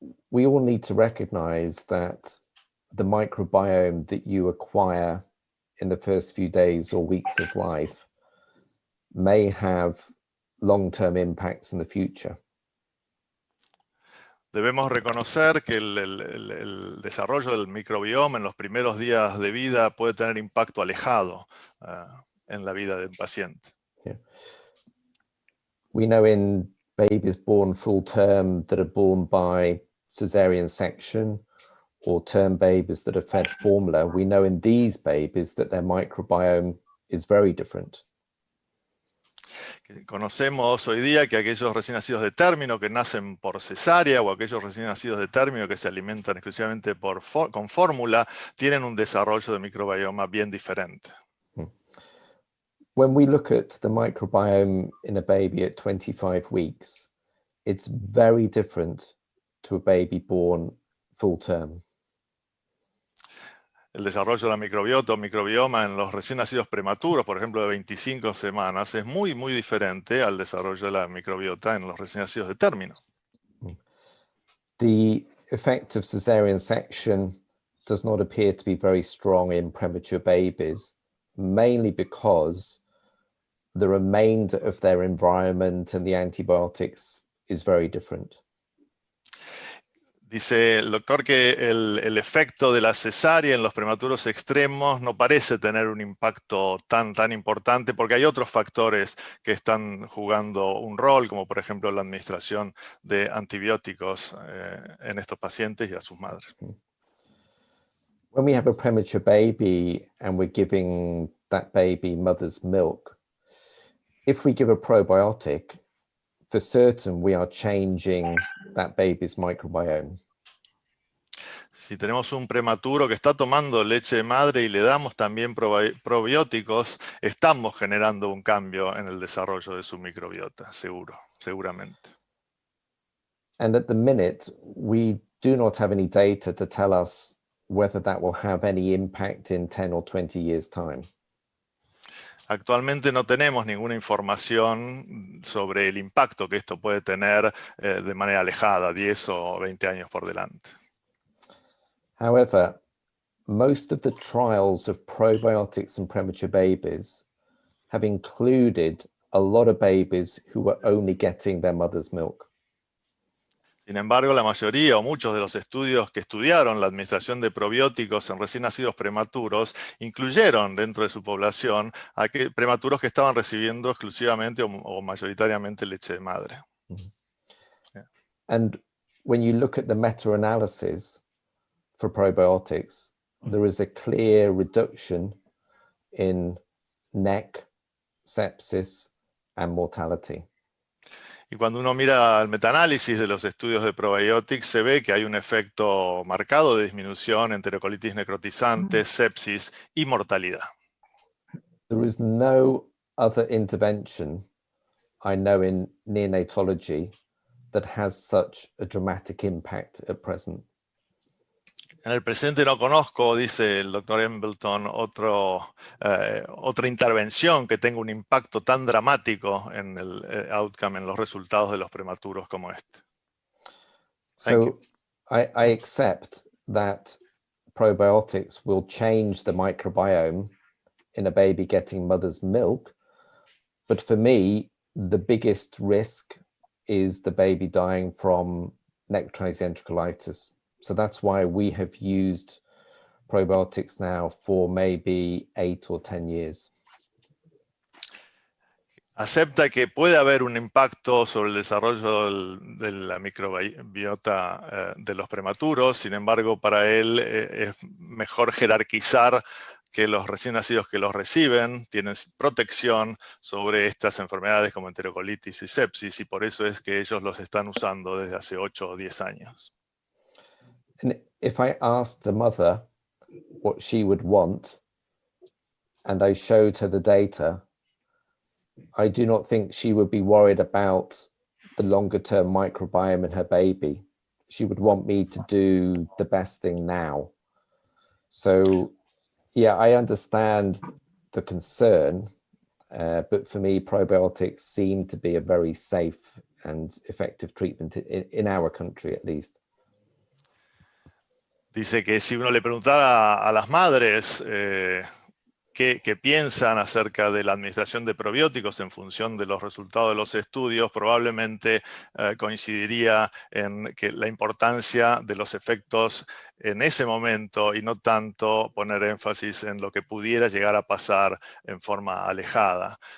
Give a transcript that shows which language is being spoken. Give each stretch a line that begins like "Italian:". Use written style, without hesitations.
English: We all need to recognize that the microbiome that you acquire in the first few days or weeks of life may have long-term impacts in the future.
Spanish: Debemos reconocer que el desarrollo del microbioma en los primeros días de vida puede tener impacto alejado en la vida del paciente.
English: Yeah. We know in babies born full term that are born by cesarean section, or term babies that are fed formula, we know in these babies that their microbiome is very different.
Spanish: Conocemos hoy día que aquellos recién nacidos de término que nacen por cesárea o aquellos recién nacidos de término que se alimentan exclusivamente con fórmula tienen un desarrollo de microbioma bien diferente.
English: When we look at the microbiome in a baby at 25 weeks, it's very different to a baby born full term.
Spanish: El desarrollo de la microbiota o microbioma en los recién nacidos prematuros, por ejemplo, de 25 semanas, es muy, muy diferente al desarrollo de la microbiota en los recién nacidos de término.
English: The effect of cesarean section does not appear to be very strong in premature babies, mainly because the remainder of their environment and the antibiotics is very different.
Spanish: Dice el doctor que el efecto de la cesárea en los prematuros extremos no parece tener un impacto tan importante porque hay otros factores que están jugando un rol, como por ejemplo la administración de antibióticos en estos pacientes y a sus madres.
English: When we have a premature baby and we're giving that baby mother's milk, if we give a probiotic, for certain we are changing that baby's microbiome.
Spanish: Si tenemos un prematuro que está tomando leche de madre y le damos también probióticos, estamos generando un cambio en el desarrollo de su microbiota, seguramente.
English: And at the minute, we do not have any data to tell us whether that will have any impact in 10 or 20 years' time.
Spanish: Actualmente no tenemos ninguna información sobre el impacto que esto puede tener de manera alejada, 10 o 20 años por delante.
English: However, most of the trials of probiotics in premature babies have included a lot of babies who were only getting their mother's milk.
Spanish: Sin embargo, la mayoría o muchos de los estudios que estudiaron la administración de probióticos en recién nacidos prematuros incluyeron dentro de su población a prematuros que estaban recibiendo exclusivamente o mayoritariamente leche de madre.
English: Yeah. And when you look at the meta-analysis for probiotics, there is a clear reduction in NEC, sepsis, and mortality.
Spanish: Y cuando uno mira el metaanálisis de los estudios de probiotics, se ve que hay un efecto marcado de disminución en enterocolitis necrotizante, sepsis y mortalidad.
English: There is no other intervention I know in neonatology that has such a dramatic impact at present.
Spanish: En el presente no conozco, dice el doctor Embleton, otra intervención que tenga un impacto tan dramático en el outcome, en los resultados de los prematuros como este.
English: So I accept that probiotics will change the microbiome in a baby getting mother's milk, but for me, the biggest risk is the baby dying from necrotizing enterocolitis. So that's why we have used probiotics now for maybe 8 or 10 years.
Spanish: Acepta que puede haber un impacto sobre el desarrollo de la microbiota de los prematuros, sin embargo, para él es mejor jerarquizar que los recién nacidos que los reciben tienen protección sobre estas enfermedades como enterocolitis y sepsis, y por eso es que ellos los están usando desde hace 8 o 10 años.
English: And if I asked the mother what she would want, and I showed her the data, I do not think she would be worried about the longer term microbiome in her baby. She would want me to do the best thing now. So, yeah, I understand the concern, but for me, probiotics seem to be a very safe and effective treatment in our country, at least.
Spanish: Dice que si uno le preguntara a las madres qué piensan acerca de la administración de probióticos en función de los resultados de los estudios, probablemente coincidiría en que la importancia de los efectos en ese momento y no tanto poner énfasis en lo que pudiera llegar a pasar en forma alejada.